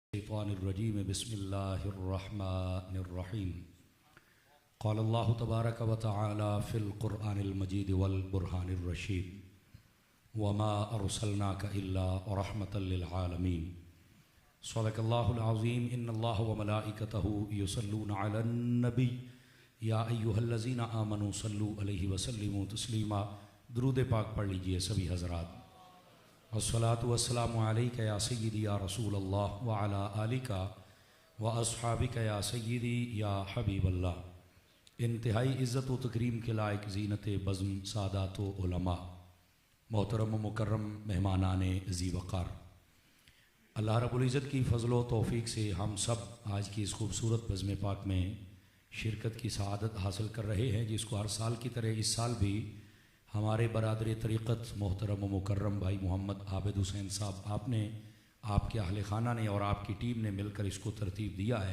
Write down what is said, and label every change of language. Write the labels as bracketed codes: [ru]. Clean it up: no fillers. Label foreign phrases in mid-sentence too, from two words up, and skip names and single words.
[ar] من الشيطان الرجيم بسم الله الرحمن الرحيم قال الله تبارك وتعالى في القرآن المجيد والبرهان الرشيد وما أرسلناك إلا رحمة للعالمين صدق الله العظيم إن الله وملائكته يصلون على النبي يا أيها الذين آمنوا صلوا عليه وسلموا تسليما. [ur] درود پاک پڑھ لیجیے سبھی حضرات. [ar] الصلاة والسلام عليك يا سيدي يا رسول الله وعلى آلك وأصحابك يا سيدي يا حبيب الله. [ur] انتہائی عزت و تکریم کے لائق زینت بزم سادات و علما، محترم مکرم مہمانان ذی وقار، اللہ رب العزت کی فضل و توفیق سے ہم سب آج کی اس خوبصورت بزم پاک میں شرکت کی سعادت حاصل کر رہے ہیں، جس کو ہر سال کی طرح اس سال بھی ہمارے برادر طریقت محترم مکرم بھائی محمد عابد حسین صاحب آپ نے، آپ کے اہل خانہ نے اور آپ کی ٹیم نے مل کر اس کو ترتیب دیا ہے.